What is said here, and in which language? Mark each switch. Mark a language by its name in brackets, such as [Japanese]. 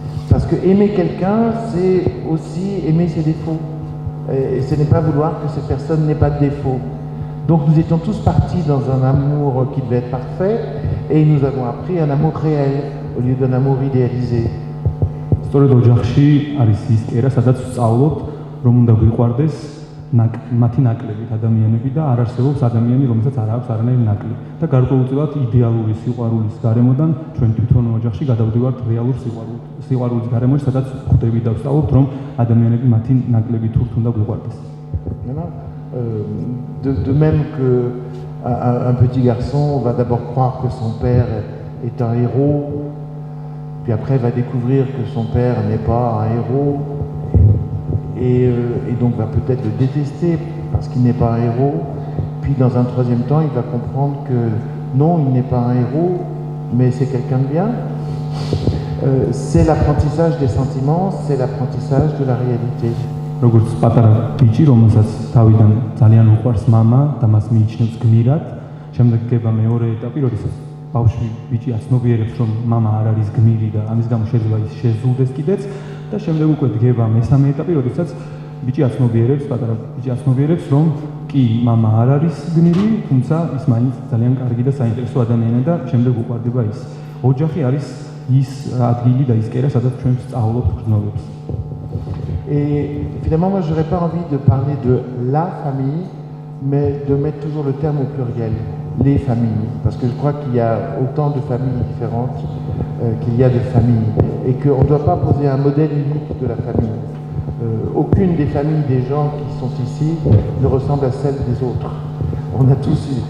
[French] Parce que aimer quelqu'un, c'est aussi aimer ses défauts. Et ce n'est pas vouloir que cette personne n'ait pas de défaut. Donc nous étions tous partis dans un amour qui devait être parfait et nous avons appris un amour réel au lieu d'un amour idéalisé. [Georgian] სწორედ ოჯახში არის ის კერა, სადაც ვსწავლობთ, რომ უნდა გვიყვარდეს მათი ნაკლებით ადამიანები და არ არსებობს ადამიანი, რომელსაც არ აქვს არანაირი ნაკლი. და გარკვეულწილად იდეალური სიყვარულის გარემოდან ჩვენ თვითონ ოჯახში გადავდივართ რეალურ სიყვარულის გარემოში, სადაც ხვდებით და ვსწავლობთ, რომ ადამიანები მათი ნაკლებით თურთ უნდა გვიყვარდეს. [French] De même qu'un petit garçon va d'abord croire que son père est un héros, puis après va découvrir que son père n'est pas un héros, et donc va peut-être le détester parce qu'il n'est pas un héros, puis dans un troisième temps il va comprendre que non, il n'est pas un héros, mais c'est quelqu'un de bien. C'est l'apprentissage des sentiments, c'est l'apprentissage de la réalité. [Georgian] როგორც პატარა ბიჭი, რომელსაც თავიდან ძალიან უყვარს მამა და მას მიიჩნევს გმირად, შემდეგ გება მეორე ეტაპი, როდესაც ბავშვი ბიჭი აცნობიერებს, რომ მამა არ არის გმირი და ამის გამო შეიძლება ის შეზღუდეს კიდეც და შემდეგ უკვე დგება მესამე ეტაპი, როდესაც ბიჭი აცნობიერებს, პატარა ბიჭი აცნობიერებს, რომ კი მამა არ არის გმირი, თუმცა ის მაინც ძალიან კარგი და საინტერესო ადამიანია და შემდეგ უყვარდება ის. ოჯახი არის ის ადგილი და ის კერა, სადაც ჩვენ ვსწავლობთ გრძნობებს. [French] Et finalement, moi, je n'aurais pas envie de parler de la famille, mais de mettre toujours le terme au pluriel, les familles. Parce que je crois qu'il y a autant de familles différentes qu'il y a de familles. Et qu'on ne doit pas poser un modèle unique de la famille. Aucune des familles des gens qui sont ici ne ressemble à celle des autres. On a tous...